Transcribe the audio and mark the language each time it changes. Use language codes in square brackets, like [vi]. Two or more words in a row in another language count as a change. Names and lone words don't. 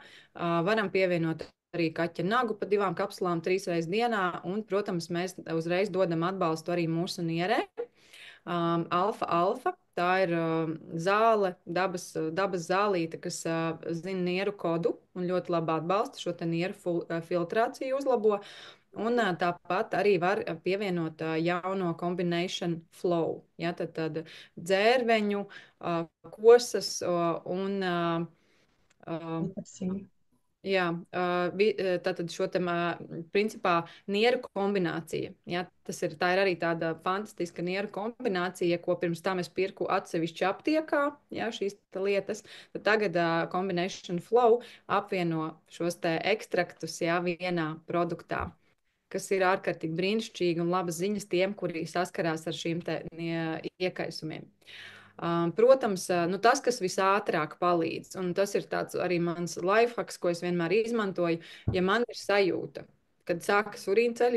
[lv] Varam pievienot arī kaķa nagu pa 2 kapsulām 3 reizes dienā, un, protams, mēs uzreiz dodam atbalstu arī mūsu nierē. Alfa, tā ir zāle, dabas zālīte, kas zina nieru kodu un ļoti labi atbalsta šo te nieru filtrāciju uzlabo. Un tāpat arī var pievienot jauno combination flow, ja, tad dzērveņu, kosas un jā, tātad šo te principā nieru kombinācija. Ja, tā ir arī tāda fantastiska nieru kombinācija, ko pirms tam es pirku atsevišķi aptiekā, ja, šīs lietas. Tad tagad combination flow apvieno šos te ekstraktus, ja, vienā produktā, kas ir ārkārtīgi brīnišķīgi un labas ziņas tiem, kuri saskarās ar šīm te iekaisumiem. Protams, tas, kas visātrāk palīdz, un tas ir tāds arī mans lifehacks, ko es vienmēr izmantoju, ja man ir sajūta, kad sākas urīnceļu